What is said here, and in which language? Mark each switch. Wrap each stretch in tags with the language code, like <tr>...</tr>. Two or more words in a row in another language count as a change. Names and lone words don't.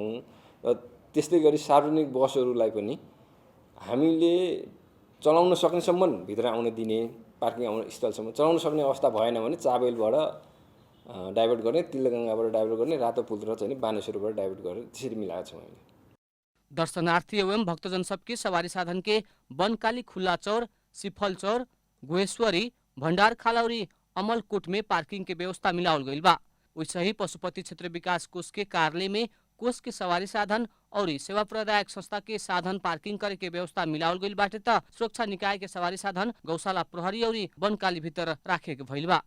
<ne>र त्यस्तै गरी सार्वजनिक बसहरूलाई पनि हामीले चलाउन सक्नेसम्म भित्र आउन दिने, पार्किङ आउने स्थलसम्म चलाउन सक्ने अवस्था भएन भने चाबेलबाट डाइभर्ट गर्ने, तिलगङ्गाबाट डाइभर्ट गर्ने, रातो पुल र चाहिँ बानेश्वरबाट डाइभर्ट गरेर त्यसरी मिलाएका छौँ हामीले।</ne> <bho>दर्शनार्थी एवं भक्तजन सबके सवारी साधन के बनकाली खुला चौर, सिफल चौर, गुहेश्वरी, भंडार खालौरी, अमलकोट में पार्किंग के व्यवस्था मिलावल गईल बा। वैसे ही पशुपति क्षेत्र विकास कोष के कार्यालय में कोष के सवारी साधन और सेवा प्रदायक संस्था के साधन पार्किंग करे के व्यवस्था मिलावल गईल बाटे त सुरक्षा निकाय के सवारी साधन गौशाला प्रहरी और बनकाली भीतर राखे के भइल बा।</bho>